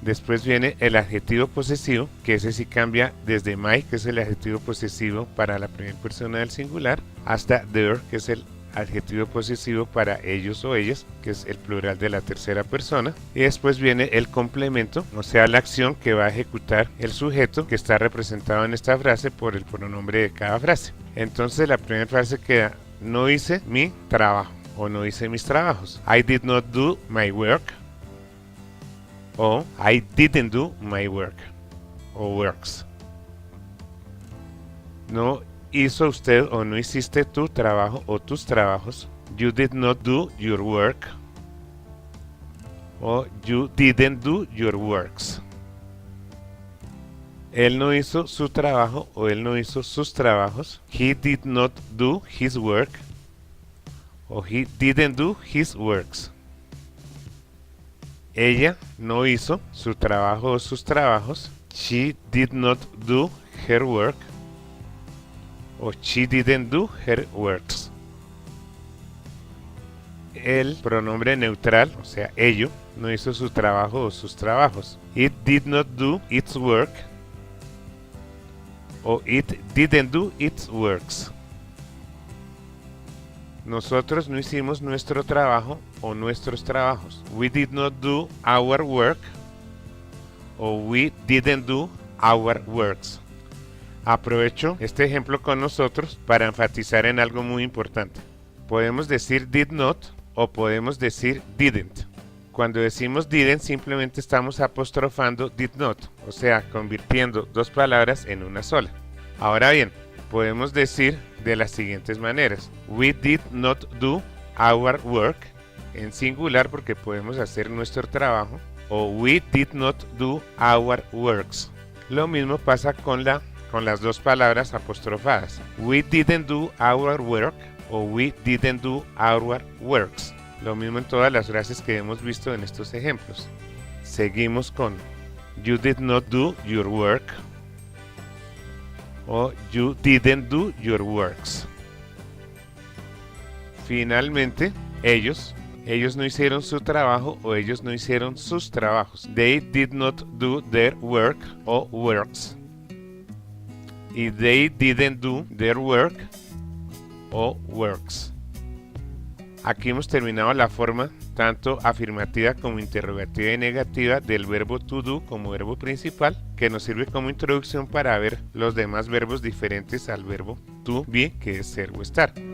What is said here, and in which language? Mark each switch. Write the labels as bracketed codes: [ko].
[es] Después viene el adjetivo posesivo, que ese sí cambia desde my, que es el adjetivo posesivo para la primera persona del singular, hasta their, que es el adjetivo posesivo para ellos o ellas, que es el plural de la tercera persona. Y después viene el complemento, o sea, la acción que va a ejecutar el sujeto que está representado en esta frase por el pronombre de cada frase. Entonces la primera frase queda: no hice mi trabajo o no hice mis trabajos. [en] I did not do my work, o I didn't do my work o works. [es] No hizo usted o no hiciste tu trabajo o tus trabajos. [en] You did not do your work, o you didn't do your works. [es] Él no hizo su trabajo o él no hizo sus trabajos. [en] He did not do his work, o he didn't do his works. [es] Ella no hizo su trabajo o sus trabajos. [en] She did not do her work, o she didn't do her works. [es] El pronombre neutral, o sea, ello, no hizo su trabajo o sus trabajos. [en] It did not do its work, o it didn't do its works. [es] Nosotros no hicimos nuestro trabajo o nuestros trabajos. [en] We did not do our work, o we didn't do our works. [es] Aprovecho este ejemplo con nosotros para enfatizar en algo muy importante. Podemos decir did not o podemos decir didn't. Cuando decimos didn't simplemente estamos apostrofando did not, o sea, convirtiendo dos palabras en una sola. Ahora bien, podemos decir de las siguientes maneras: [en] we did not do our work, [es] en singular porque podemos hacer nuestro trabajo, o [en] we did not do our works. [es] Lo mismo pasa con las dos palabras apostrofadas. [en] We didn't do our work, o we didn't do our works. [es] Lo mismo en todas las frases que hemos visto en estos ejemplos. Seguimos con [en] you did not do your work, o you didn't do your works. [es] Finalmente, ellos no hicieron su trabajo o ellos no hicieron sus trabajos. [en] They did not do their work o works. Y they didn't do their work o works. [es] Aquí hemos terminado la forma tanto afirmativa como interrogativa y negativa del verbo to do como verbo principal, que nos sirve como introducción para ver los demás verbos diferentes al verbo to be, que es ser o estar.